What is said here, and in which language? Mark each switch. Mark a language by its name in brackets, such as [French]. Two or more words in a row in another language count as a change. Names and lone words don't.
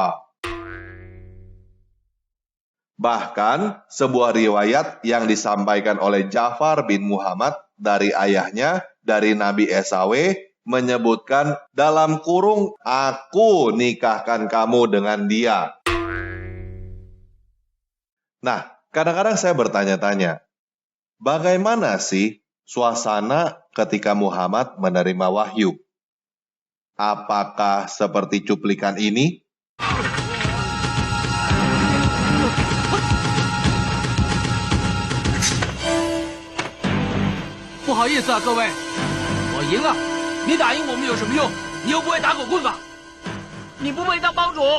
[Indonesian] Bahkan, sebuah riwayat yang disampaikan oleh Ja'far bin Muhammad dari ayahnya, dari Nabi Esau, menyebutkan dalam kurung, "Aku nikahkan kamu dengan dia." Nah, kadang-kadang saya bertanya-tanya, bagaimana sih suasana ketika Muhammad menerima wahyu? Apakah seperti cuplikan ini? [Chinese] 不好意思啊，各位，我赢了。你打赢我们有什么用？你又不会打狗棍吧？你不配当帮主。